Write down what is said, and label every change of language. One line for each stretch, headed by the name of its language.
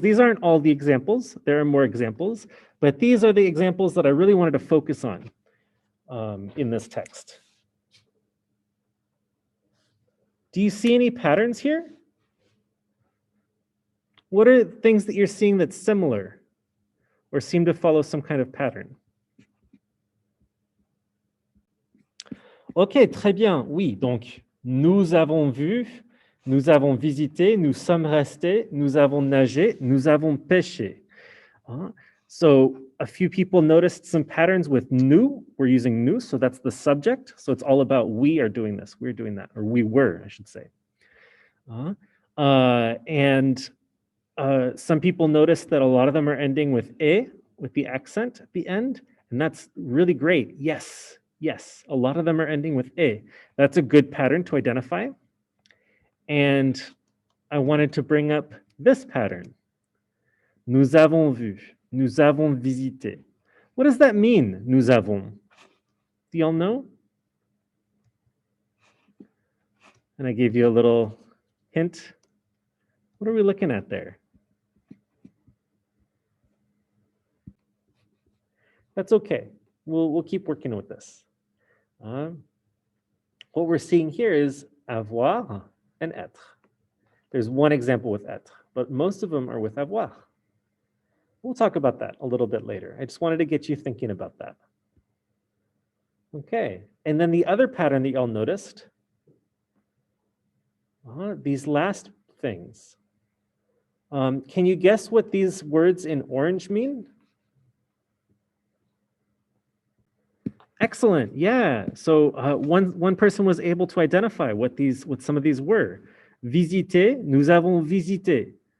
English: These aren't all the examples. There are more examples. But these are the examples that I really wanted to focus on in this text. Do you see any patterns here? What are things that you're seeing that's similar or seem to follow some kind of pattern?
French: Ok, très bien. Oui, donc nous avons vu, nous avons visité, nous sommes restés, nous avons nagé, nous avons pêché.
English: So a few people noticed some patterns with nous. We're using nous, so that's the subject. So it's all about we are doing this, we're doing that, or we were, I should say. And some people noticed that a lot of them are ending with e, with the accent at the end, and that's really great. Yes, yes, a lot of them are ending with e. That's a good pattern to identify. And I wanted to bring up this pattern.
French: Nous avons vu, nous avons visité.
English: What does that mean, nous avons? Do y'all know? And I gave you a little hint. What are we looking at there? That's okay. We'll keep working with this. What we're seeing here is avoir and être. There's one example with être, but most of them are with avoir. We'll talk about that a little bit later. I just wanted to get you thinking about that. Okay, and then the other pattern that y'all noticed, these last things. Can you guess what these words in orange mean? Excellent, yeah. So one person was able to identify what some of these were.
French: Visiter, nous avons visité.